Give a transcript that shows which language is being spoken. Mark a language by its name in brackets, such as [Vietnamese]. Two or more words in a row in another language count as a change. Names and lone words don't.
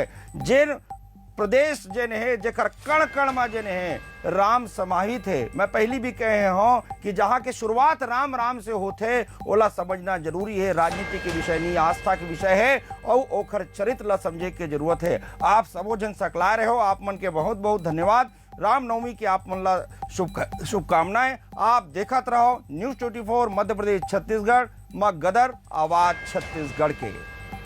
[Chhattisgarhi] जिन प्रदेश जिन है जेकर कण कण में जिन है राम समाहित है, मैं पहली भी कहे हो कि जहाँ के शुरुआत राम से होते ओला समझना जरूरी है। राजनीति के विषय नहीं, आस्था के विषय है और ओखर चरित्र ला समझे के जरूरत है। आप सबो जन सकला रहे हो, आप मन के बहुत बहुत धन्यवाद। रामनवमी की आप मन ला शुभकामनाएं। आप देखत रहो न्यूज़ 24 मध्य प्रदेश छत्तीसगढ़, गदर आवाज छत्तीसगढ़ के।